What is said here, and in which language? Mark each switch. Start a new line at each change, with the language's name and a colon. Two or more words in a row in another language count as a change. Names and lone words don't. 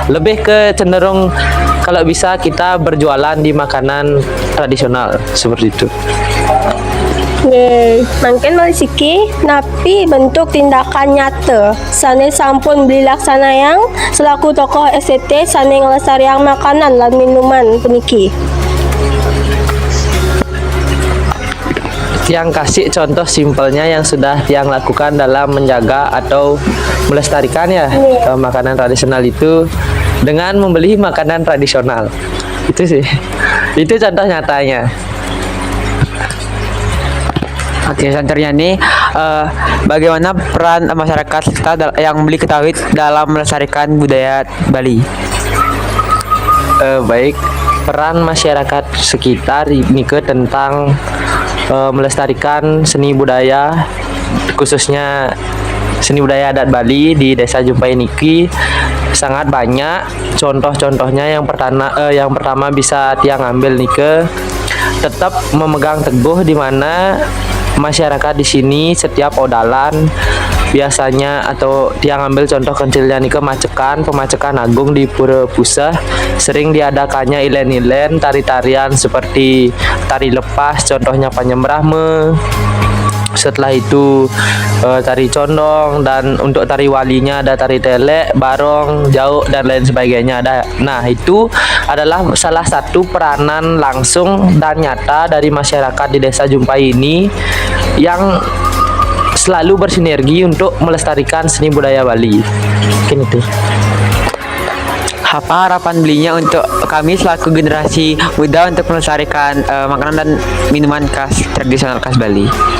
Indonesian: Lebih ke cenderung kalau bisa kita berjualan di makanan tradisional seperti itu.
Balinese: Nggih, mangken malisiki napi
Indonesian: bentuk tindakan nyata
Balinese: sane sampun beli laksanayang
Indonesian: selaku tokoh SCT
Balinese: sane ngelestariang makanan lan minuman puniki.
Indonesian: Tiang kasih contoh simpelnya yang sudah tiang lakukan dalam menjaga atau melestarikan ya makanan tradisional itu dengan membeli makanan tradisional. Itu sih, itu contoh nyatanya. Oke, selanjutnya nih bagaimana peran masyarakat kita yang beli ketahui dalam melestarikan budaya Bali? Baik, peran masyarakat sekitar ini ke tentang melestarikan seni budaya, khususnya seni budaya adat Bali di Desa Jumpai niki sangat banyak. Contoh-contohnya yang pertama bisa tiang ambil nike, tetap memegang teguh di mana masyarakat di sini setiap odalan biasanya, atau tiang ambil contoh kecilnya nih ke pemacekan agung di Pura Pusah, sering diadakannya ilen-ilen tari-tarian seperti tari lepas, contohnya Panyembrahme. Setelah itu tari condong, dan untuk tari walinya ada tari telek, barong, jauk dan lain sebagainya ada. Nah, itu adalah salah satu peranan langsung dan nyata dari masyarakat di Desa Jumpai ini yang selalu bersinergi untuk melestarikan seni budaya Bali. Mungkin itu. Apa harapan belinya untuk kami selaku generasi muda untuk melestarikan makanan dan minuman khas tradisional khas Bali?